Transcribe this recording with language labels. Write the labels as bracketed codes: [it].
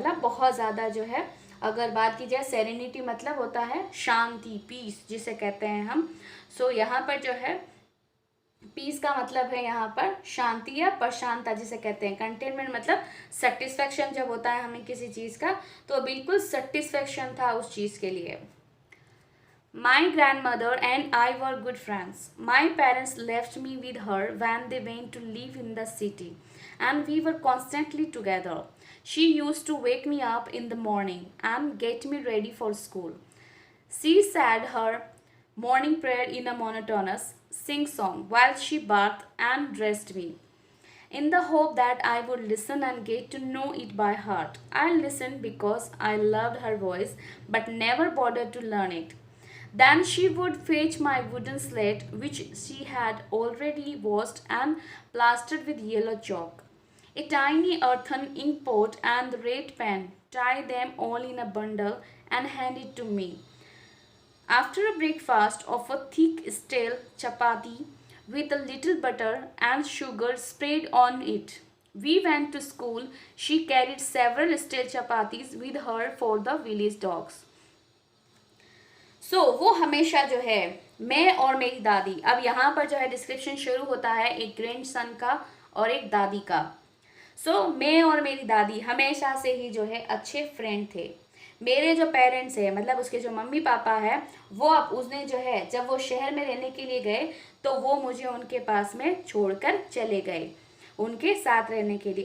[hi] मतलब बहुत ज़्यादा जो है, अगर बात की जाए सेरेनिटी मतलब होता है शांति, पीस जिसे कहते हैं हम। सो यहाँ पर जो है पीस का मतलब है यहाँ पर शांति या प्रशांतता जिसे कहते हैं। कंटेनमेंट मतलब सेटिस्फेक्शन जब होता है हमें किसी चीज़ का, तो बिल्कुल सेटिस्फेक्शन था उस चीज़ के लिए। [en] My grandmother and I were good friends. My parents left me with her when they went to live in the city, and we were constantly together. She used to wake me up in the morning and get me ready for school. She said her morning prayer in a monotonous sing song while she bathed and dressed me, in the hope that I would listen and get to know it by heart. I listened because I loved her voice but never bothered to learn it. Then she would fetch my wooden slate, which she had already washed and plastered with yellow chalk, a tiny earthen ink pot, and the red pen, tie them all in a bundle, and hand it to me. After a breakfast of a thick stale chapati with a little butter and sugar spread on it, we went to school. She carried several stale chapatis with her for the village dogs. [hi] सो वो हमेशा जो है मैं और मेरी दादी, अब यहाँ पर जो है डिस्क्रिप्शन शुरू होता है एक ग्रैंड सन का और एक दादी का। सो मैं और मेरी दादी हमेशा से ही जो है अच्छे फ्रेंड थे। मेरे जो पेरेंट्स हैं, मतलब उसके जो मम्मी पापा है, वो अब उसने जो है जब वो शहर में रहने के लिए गए तो वो मुझे उनके पास में छोड़कर चले गए उनके साथ रहने के लिए।